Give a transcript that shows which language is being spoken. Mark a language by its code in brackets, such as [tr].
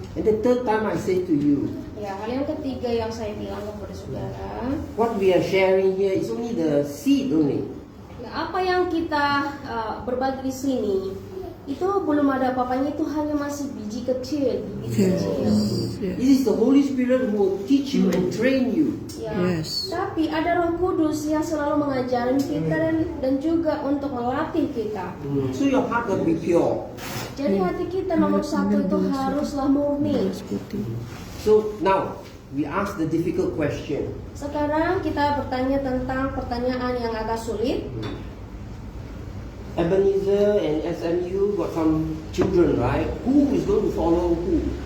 [en] And the third time I say to you, [id] Ya, hal yang ketiga yang saya bilang kepada saudara, [en] what we are sharing here is only the seed only. [id] ya, apa yang kita berbagi di sini itu belum ada apa-apanya, itu hanya masih biji kecil, [en] Yes. It is the Holy Spirit who will teach you and train you. [id] Ya, [en] Yes. [id] tapi ada Roh Kudus yang selalu mengajarin kita dan juga untuk melatih kita. [en] So your heart will be pure. [id] Jadi hati kita nomor satu itu haruslah murni. [en] So now we ask the difficult question. [id] Sekarang kita bertanya tentang pertanyaan yang agak sulit. [en] Ebenezer and SMU got some children, right? Who is going to follow who?